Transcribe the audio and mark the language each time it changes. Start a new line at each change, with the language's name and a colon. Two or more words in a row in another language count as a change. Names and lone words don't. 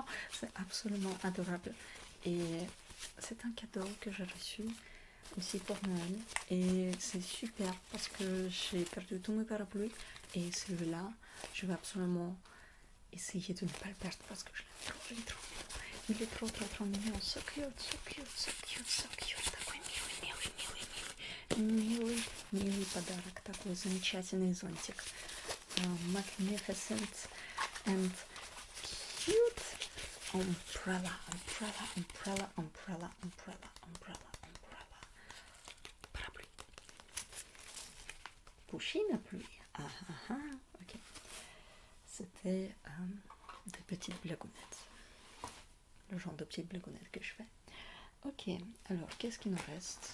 French: C'est absolument adorable. Et c'est un cadeau que j'ai reçu aussi pour Noël. Et c'est super parce que j'ai perdu tous mes parapluies. Et celui-là, je vais absolument essayer de ne pas le perdre parce que je l'aime trop. Il est trop mignon.
English: So cute.
Russian: Такой милый подарок. Такой замечательный зонтик.
English: Magnificent and cute umbrella.
French: Parapluie. Pusheen à pluie. Ok. C'était des petites blagounettes. Le genre de petites blagounettes que je fais. Ok, alors qu'est-ce qu'il nous reste?